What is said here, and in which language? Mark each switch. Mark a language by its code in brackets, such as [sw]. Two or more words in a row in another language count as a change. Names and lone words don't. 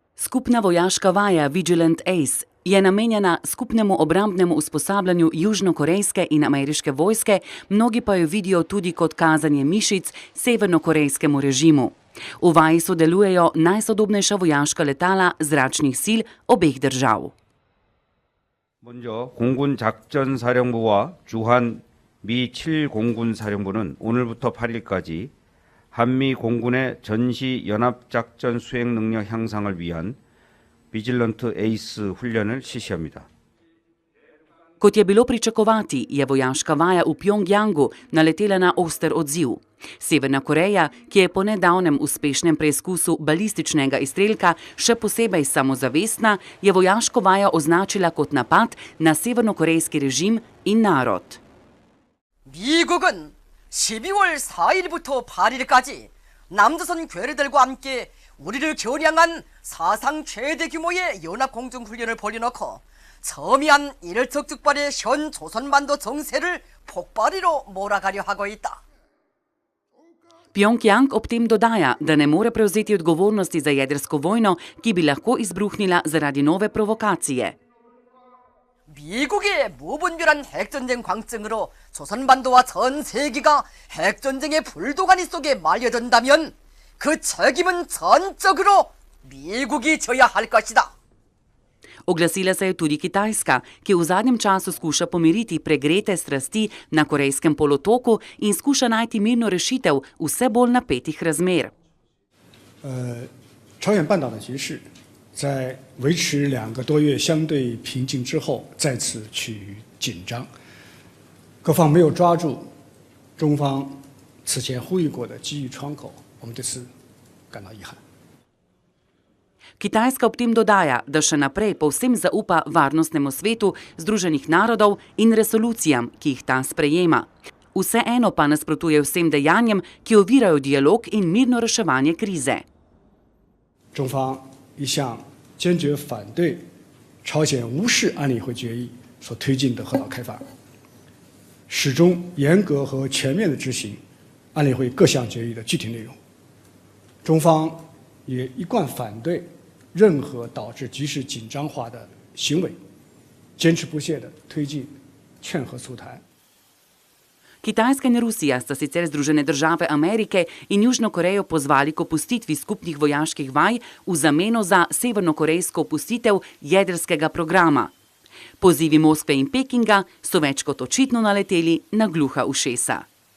[sl] Skupna vojaška vaja Vigilant Ace je namenjena skupnemu obrambnemu usposabljanju južnokorejske in ameriške vojske, mnogi pa jo vidijo tudi kot kazanje mišic severnokorejskemu režimu. V vaji sodelujejo najsodobnejša vojaška letala zračnih sil obeh držav. [ko] 먼저 공군 작전사령부와 주한 미 7공군사령부는 오늘부터 8일까지 한미 공군의 전시 연합작전 수행 능력 향상을 위한 비질런트 에이스 훈련을 실시합니다. [sl] Kot je bilo pričakovati, je vojaška vaja v Pjongjangu naletela na oster odziv. Severna Koreja, ki je po nedavnem uspešnem preizkusu balističnega izstrelka še posebej samozavestna, je vojaško vajo označila kot napad na severnokorejski režim in narod. [ko] 미국은 12월 4일부터 8일까지 남조선 괴뢰들과 함께 우리를 겨냥한 사상 최대 규모의 연합공중훈련을 벌여놓고 첨예한 일촉즉발의 현 조선반도 정세를 폭발이로 몰아가려 하고 있다. [sl] Pjongjang ob tem dodaja, da ne more prevzeti odgovornosti za jedrsko vojno, ki bi lahko izbruhnila zaradi nove provokacije. [ko] 미국의 무분별한 핵전쟁 광증으로 조선반도와 전 세계가 핵전쟁의 불도가니 속에 말려든다면 그 책임은 전적으로 미국이 져야 할 것이다. [sl] Oglasila se je tudi Kitajska, ki v zadnjem času skuša pomiriti pregrete strasti na Korejskem polotoku in skuša najti mirno rešitev vse bolj napetih razmer. [zh] 朝鲜半岛的局势在维持2个多月相对平静之后再次趋于紧张，各方没有抓住中方此前呼吁过的机遇窗口，我们对此感到遗憾。 [sl] Kitajska ob tem dodaja, da še naprej povsem zaupa varnostnemu svetu Združenih narodov in resolucijam, ki jih ta sprejema. Vseeno pa nasprotuje vsem dejanjem, ki ovirajo dialog in mirno reševanje krize. [zh] 中方一向坚决反对朝鲜无视安理会决议所推进的核岛开发，始终严格和全面地执行安理会各项决议的具体内容。中方也一贯反对 任何导致局势紧张化的行为，坚持不懈地推进劝和促谈。 [sl] Kitajska in Rusija sta sicer Združene države Amerike in Južno Korejo pozvali k opustitvi skupnih vojaških vaj v zameno za severnokorejsko opustitev jedrskega programa. Pozivi Moskve in Pekinga so več kot očitno naleteli na gluha ušesa.